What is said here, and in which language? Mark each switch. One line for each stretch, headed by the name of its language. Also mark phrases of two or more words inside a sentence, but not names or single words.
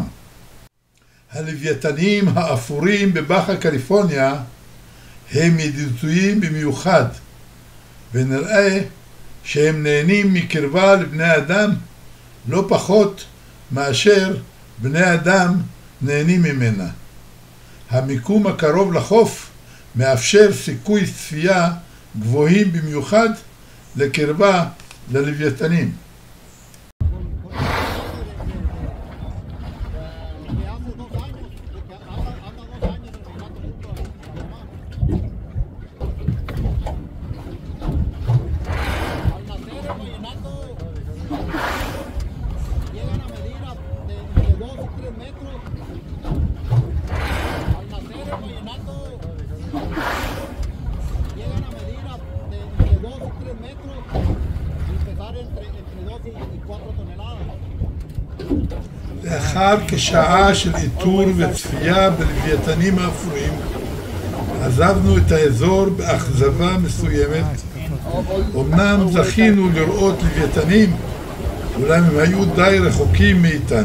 Hebrew: הלוויתנים האפורים בבאחה קליפורניה הם ידידותיים במיוחד, ונראה שהם נהנים מקרבה לבני אדם לא פחות מאשר בני אדם נהנים ממנה. המיקום הקרוב לחוף מאפשר סיכוי צפייה גבוהים במיוחד לקרבה ללוויתנים.
Spanish: Llegan a medir de 2 o 3 metros. Al nacer el vallenato llegan a medir entre 2 y 3 metros y pesar entre 2 y 4 toneladas.
Hebrew: לאחר כשעה של איתור וצפייה בלוויתנים האפורים, עזבנו את האזור באכזבה מסוימת. אמנם זכינו לראות לוויתנים, אולם הם היו די רחוקים מאיתנו.